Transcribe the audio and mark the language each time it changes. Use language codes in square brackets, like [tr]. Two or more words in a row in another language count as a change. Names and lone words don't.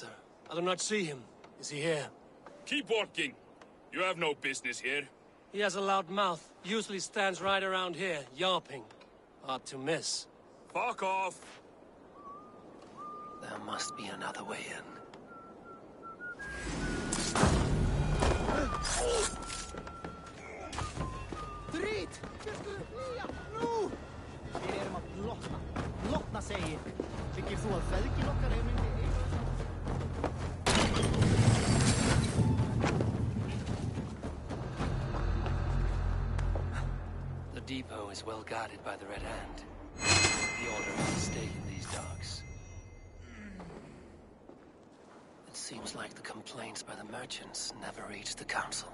[en] I do not see him. Is he here? Keep working. You have no business here. He has a loud mouth. Usually stands right around here, yawping. Hard to miss. Fuck off! There must be another way in. [is] Drit! Nú! Við erum að blotna. Blotna segir. Tykkir þú að feðgin okkar myndi [en] The depot is well guarded by the Red Hand. The order is to stay in these docks. It seems like the complaints by the merchants never reached the council.